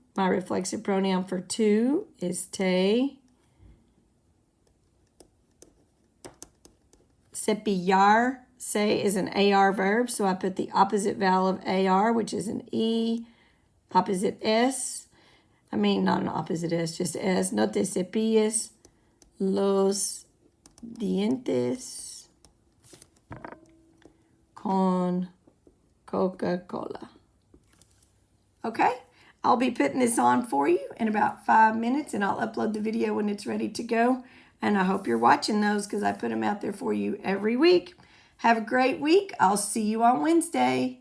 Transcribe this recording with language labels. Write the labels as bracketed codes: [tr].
[en] My reflexive pronoun for two is te. Cepillar, say, is an AR verb. So I put the opposite vowel of AR, which is an E, opposite S. I mean, not an opposite S, just S. [es] No te cepilles los dientes con Coca-Cola. [en] Okay, I'll be putting this on for you in about 5 minutes, and I'll upload the video when it's ready to go. And I hope you're watching those because I put them out there for you every week. Have a great week. I'll see you on Wednesday.